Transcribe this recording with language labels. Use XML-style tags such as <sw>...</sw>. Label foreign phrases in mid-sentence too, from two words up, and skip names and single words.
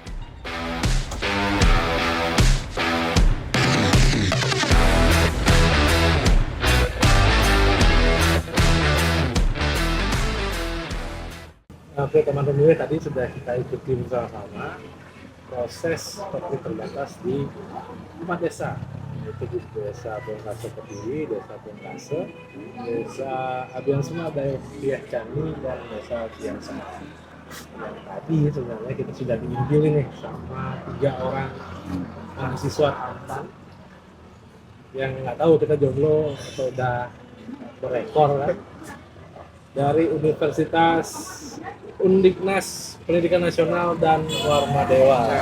<id>Oke teman pemilih, tadi sudah kita ikuti bersama-sama proses coklit terbatas di 4 desa, yaitu di Desa Bongkaso Ketiwi, Desa Bongkaso, Desa Abian Semal, Dayak Cani, dan Desa Abian Semal. Yang tadi sebenarnya kita sudah diinjil nih sama 3 orang mahasiswa tampan yang nggak tahu kita jomblo atau udah berekor kan, dari Universitas Undiknas Pendidikan Nasional dan Warma Dewa.</id>